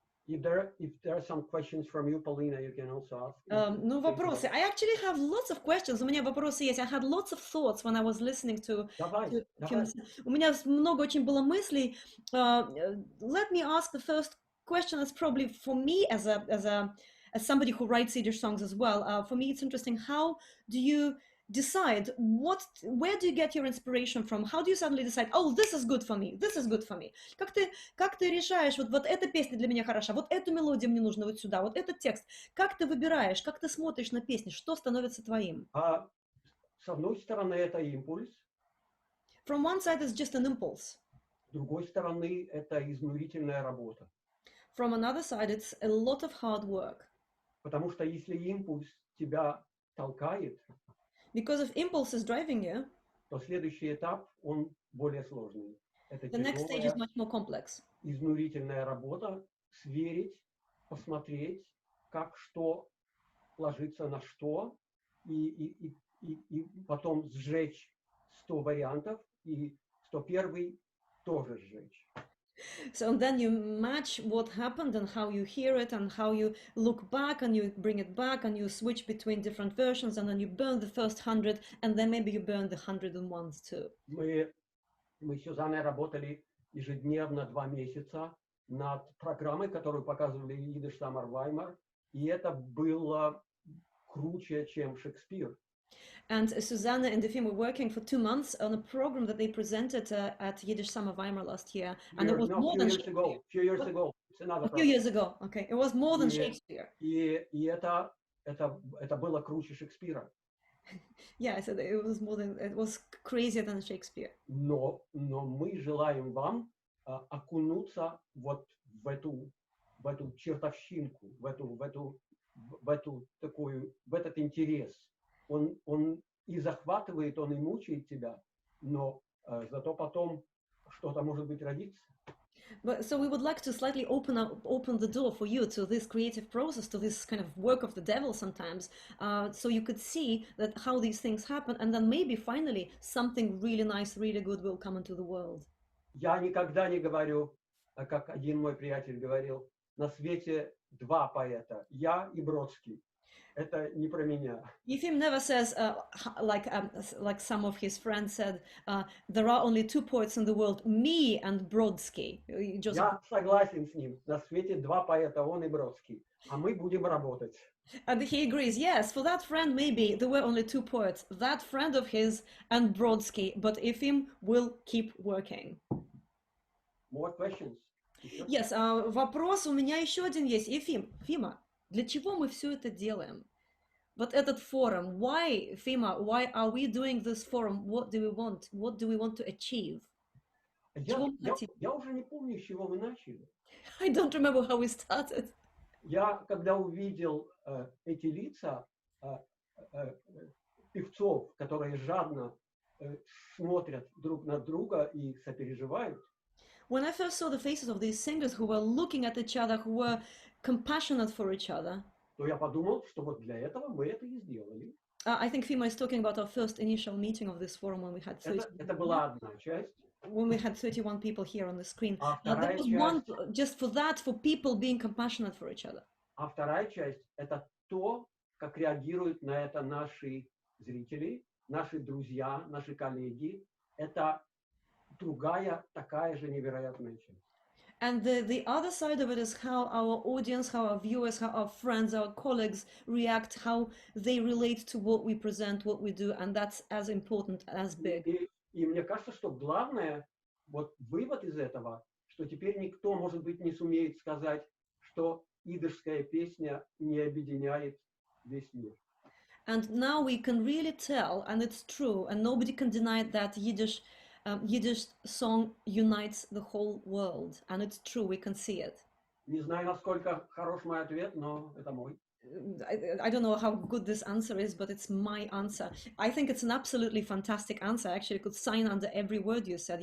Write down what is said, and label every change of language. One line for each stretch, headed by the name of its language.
English: If there are some questions from you, Polina, you can also ask.
Russian: Ну, вопросы.
English: I actually have lots of questions.
Russian: У меня вопросы есть.
English: I had lots of thoughts when I was listening to
Russian: Давай. У меня много очень было мыслей.
English: Let me ask the first question. That's probably for me as somebody who writes Yiddish songs as well. For me, it's interesting. How do you decide where do you get your inspiration from? How do you suddenly decide, oh, this is good for me, this is good for me?
Russian: Как ты решаешь, вот эта песня для меня хороша, вот эту мелодию мне нужно вот сюда, вот этот текст? Как ты выбираешь, как ты смотришь на песни, что становится твоим? С одной стороны, это импульс.
English: From one side, it's just an impulse.
Russian: С другой стороны, это изнурительная работа.
English: From another side, it's a lot of hard work.
Russian: Потому что если импульс тебя толкает,
English: because if impulse is driving you,
Russian: то следующий этап, он более сложный. Это
English: the next stage is much more complex.
Russian: Изнурительная работа, сверить, посмотреть, как что ложится на что, и потом сжечь 100 вариантов, и 101 тоже сжечь.
English: So then you match what happened and how you hear it and how you look back and you bring it back and you switch between different versions and then you burn the first 100 and then maybe you burn the 101s too.
Russian: Мы с Сюзанной работали ежедневно 2 месяца над программой, которую показывали Yiddish Summer Weimar, и это было круче, чем Шекспир.
English: And Susanna and Efim were working for 2 months on a program that they presented at Yiddish Summer Weimar last year. And it was more than Shakespeare. Few years ago. A few years ago, okay. It was more than Shakespeare.
Russian: И это было круче Шекспира.
English: Yeah, I said it was crazier than Shakespeare.
Russian: Но мы желаем вам окунуться вот в эту чертовщинку, в этот интерес. Он и захватывает, он и мучает тебя, но зато потом что-то, может быть, родится.
English: But so we would like to slightly open the door for you to this creative process, to this kind of work of the devil sometimes, so you could see that how these things happen, and then maybe finally something really nice, really good will come into the world.
Russian: Я никогда не говорю, как один мой приятель говорил, на свете два поэта, я и Бродский. Это не про меня.
English: Efim never says, like some of his friends said, there are only two poets in the world, me and Brodsky.
Russian: Я согласен с ним. На свете два поэта, он и Бродский. А мы будем работать.
English: And he agrees, yes, for that friend maybe there were only two poets, that friend of his and Brodsky, but Efim will keep working. More questions? Yes,
Russian: вопрос у меня еще один есть. Фима, для чего мы все это делаем? Вот этот форум,
English: why, Fima, why are we doing this forum? What do we want? What do we want to achieve?
Russian: Я уже не помню, с чего мы начали.
English: I don't remember how we started.
Russian: Я, когда увидел эти лица певцов, которые жадно смотрят друг на друга и сопереживают,
English: when I first saw the faces of these singers who were looking at each other, who were compassionate for each other,
Russian: то я подумал, что вот для этого мы это и сделали.
English: I think Fima is talking about our first initial meeting of this forum when we had 31.
Russian: Это была одна часть.
English: When we had 31 people here on the screen. That was one, just for that, for people being compassionate for each other.
Russian: А вторая часть – это то, как реагируют на это наши зрители, наши друзья, наши коллеги. Это другая, такая же невероятная часть.
English: And the other side of it is how our audience, how our viewers, how our friends, our colleagues react, how they relate to what we present, what we do, and that's as important, as big.
Russian: И мне кажется, что главное, вот вывод из этого, что теперь никто, может быть, не сумеет сказать, что идышская песня не объединяет весь мир.
English: And now we can really tell, and it's true, and nobody can deny that Yiddish song unites the whole world, and it's true, we can see it.
Russian: Не знаю, насколько хорош мой ответ, но это мой.
English: I don't know how good this answer is, but it's my answer. I think it's an absolutely fantastic answer. I actually could sign under every word you said.